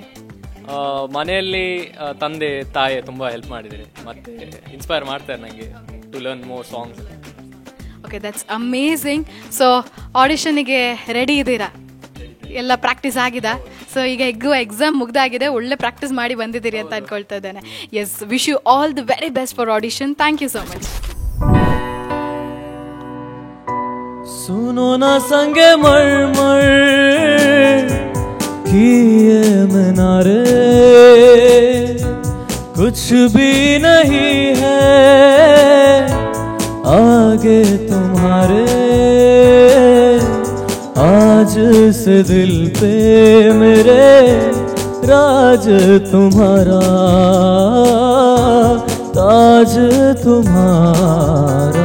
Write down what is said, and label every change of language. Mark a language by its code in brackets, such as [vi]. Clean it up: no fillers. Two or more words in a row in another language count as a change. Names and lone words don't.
[kn] ಮನೆಯಲ್ಲಿ ತಂದೆ ತಾಯಿ ತುಂಬ ಹೆಲ್ಪ್ ಮಾಡಿದ್ದಾರೆ, ಮತ್ತೆ ಇನ್ಸ್ಪೈರ್ ಮಾಡ್ತಾರೆ ನನಗೆ [en] to learn more songs. okay, that's amazing. [kn] ಸೊ ಆಡಿಷನ್ಗೆ ರೆಡಿ ಇದ್ದೀರಾ? ಎಲ್ಲ ಪ್ರಾಕ್ಟೀಸ್ ಆಗಿದೆ. ಸೊ ಈಗ ಎಕ್ಸಾಮ್ ಮುಗ್ದಾಗಿದೆ, ಒಳ್ಳೆ ಪ್ರಾಕ್ಟೀಸ್ ಮಾಡಿ ಬಂದಿದ್ದೀರಿ ಅಂತ ಅನ್ಕೊಳ್ತಾ ಇದ್ದೇನೆ. [en] yes, wish you all the very best for audition. thank you so much. [hi] सुनो ना संगे मरमर किए मीनारे, कुछ भी नहीं है आगे तुम्हारे, आज से दिल पे मेरे राज तुम्हारा, ताज तुम्हारा.